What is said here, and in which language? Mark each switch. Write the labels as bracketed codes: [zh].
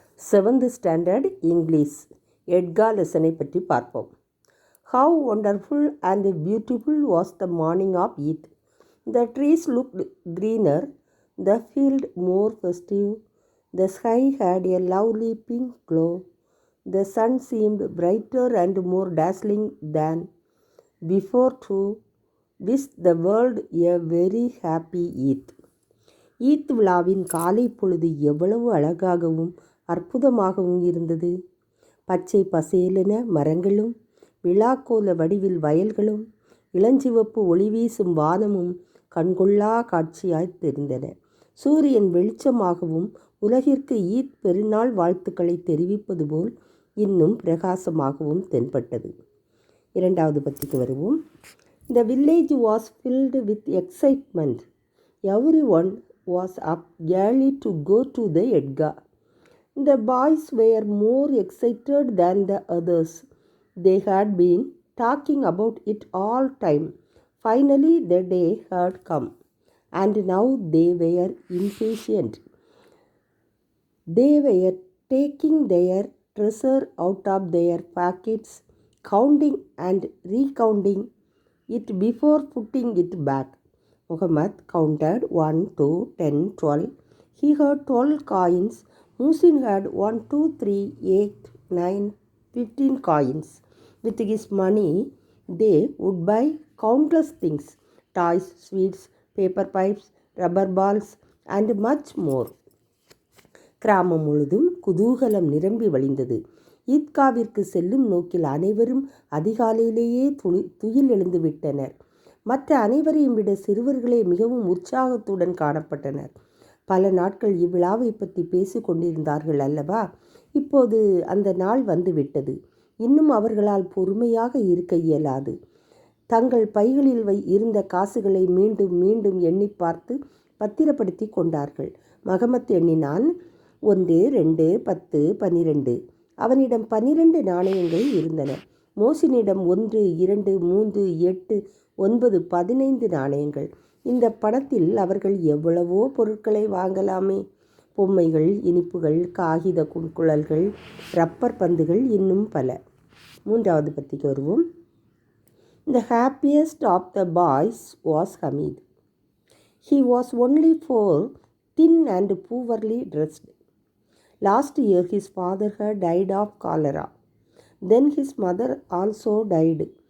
[ta] 7th standard English ETCA லெசனை பற்றி பார்ப்போம். [en] How wonderful and beautiful was the morning of Eid. The trees looked greener, the field more festive, the sky had a lovely pink glow, the sun seemed brighter and more dazzling than before to wish the world a very happy Eid. [ta] Eid விழாவின் காலை பொழுது எவ்வளவு அழகாகவும் அற்புதமாகவும் இருந்தது. பச்சை பசேலென மரங்களும் விழாக்கோல வடிவில் வயல்களும் இளஞ்சிவப்பு ஒளி வீசும் வானமும் கண்கொள்ளா காட்சியாய் தெரிந்தன. சூரியன் வெளிச்சமாகவும் உலகிற்கு ஈத் பெருநாள் வாழ்த்துக்களை தெரிவிப்பது போல் இன்னும் பிரகாசமாகவும் தென்பட்டது. இரண்டாவது பத்திக்கு வருவோம். [en] The village was filled with excitement. Everyone was up early to go to the Edgah. The boys were more excited than the others. They had been talking about it all time. Finally the day had come, and now they were impatient. They were taking their treasure out of their pockets, counting and recounting it before putting it back. Muhammad counted 1, 2, 10, 12. He had 12 coins. Muhsin had 1, 2, 3, 8, 9, 15 coins. With his money, they would buy countless things: toys, sweets, paper pipes, rubber balls, and much more. [ta] கிராமம் முழுதும் குதூகலம் நிரம்பி வழிந்தது. ஈத்காவிற்கு செல்லும் நோக்கில் அனைவரும் அதிகாலையிலேயே துயில் எழுந்து விட்டனர். மற்ற அனைவரையும் விட சிறுவர்களே மிகவும் உற்சாகத்துடன் காணப்பட்டனர். பல நாட்கள் இவ்விழாவை பற்றி பேசி கொண்டிருந்தார்கள் அல்லவா? இப்போது அந்த நாள் வந்துவிட்டது. இன்னும் அவர்களால் பொறுமையாக இருக்க இயலாது. தங்கள் பைகளில் இருந்த காசுகளை மீண்டும் மீண்டும் எண்ணி பார்த்து பத்திரப்படுத்தி கொண்டார்கள். மகமத் எண்ணினான். 1, 2, 10, 12. அவனிடம் 12 நாணயங்கள் இருந்தன. மோசினிடம் 1, 2, 3, 8, 9, 15 நாணயங்கள். இந்த பணத்தில் அவர்கள் எவ்வளவோ பொருட்களை வாங்கலாமே. பொம்மைகள், இனிப்புகள், காகித குழல்கள், ரப்பர் பந்துகள், இன்னும் பல. மூன்றாவது பத்திக்கு வருவோம். [en] The happiest of the boys was Hamid. He was only 4, thin and poorly dressed. Last year his father had died of cholera. Then his mother also died.